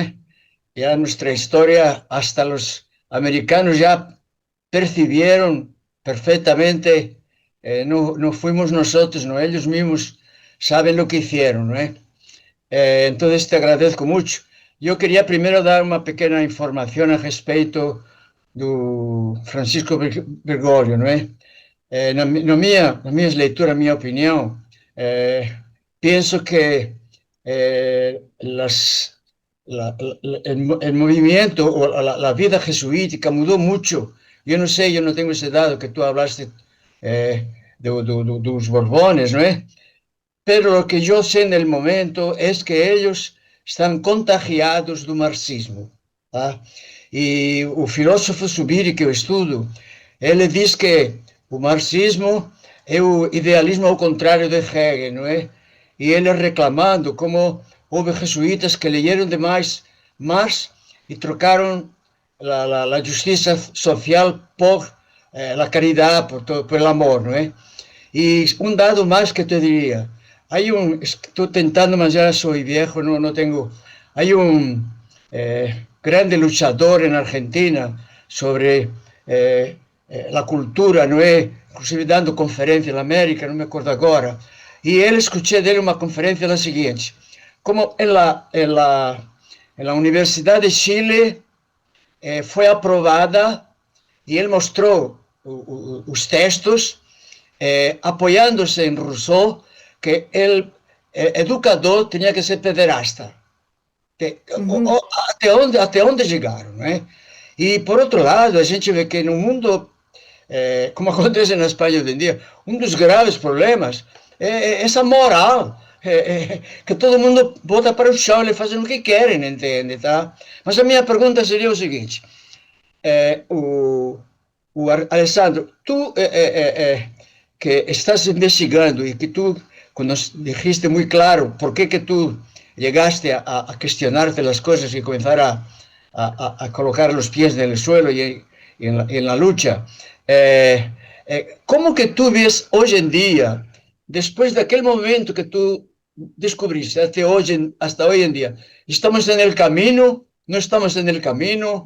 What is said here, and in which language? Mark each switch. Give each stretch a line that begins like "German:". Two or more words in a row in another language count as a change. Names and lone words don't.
Spanish: Ya nuestra historia, hasta los americanos ya percibieron perfectamente, no fuimos nosotros, ¿no? Ellos mismos saben lo que hicieron, ¿no? Entonces te agradezco mucho. Yo quería primero dar una pequeña información
Portuguese: a respeito do
Spanish: Francisco Bergoglio,
Portuguese: não é? Na minha leitura, minha opinião, penso que
Spanish: el movimiento o la vida jesuítica mudó mucho. Yo no sé, yo no tengo ese dato que tú hablaste de los Borbones, ¿no es? Pero lo que yo sé en el momento es que ellos están contagiados do marxismo.
Portuguese: Tá? E o filósofo Zubiri, que eu estudo, ele diz que o marxismo é o idealismo ao contrário de Hegel, não é? E ele reclamando como houve jesuítas que leyeron demais Marx e trocaram a justiça social
Spanish: por la caridad, por el amor,
Portuguese: não é? E um dado mais que te diria, estou tentando, mas já sou viejo, não tenho,
Spanish: hay grande luchador en Argentina sobre la cultura,
Portuguese: não é? Inclusive dando conferência na América, não me acordo agora, e ele, escutei dele uma conferência da seguinte,
Spanish: como en la
Portuguese: Universidad de Chile foi aprovada, e ele mostrou os textos, apoiando-se em Rousseau, que
Spanish: el educador
Portuguese: tinha que ser pederasta. Até onde chegaram, né? E, por outro lado, a gente vê que no mundo, como acontece na Espanha hoje em dia, um dos graves problemas é essa moral, que todo mundo bota para o chão, eles fazem o que querem, entende, tá? Mas a minha pergunta seria o seguinte, Alessandro, tu que estás investigando e que tu, quando dijiste muito claro
Spanish: por que tu llegaste a cuestionarte las cosas y comenzar a colocar los pies en el suelo y en la lucha. ¿Cómo que tú ves hoy en día, después de aquel momento que tú descubriste hasta hoy en día, estamos en el camino, no estamos en el camino?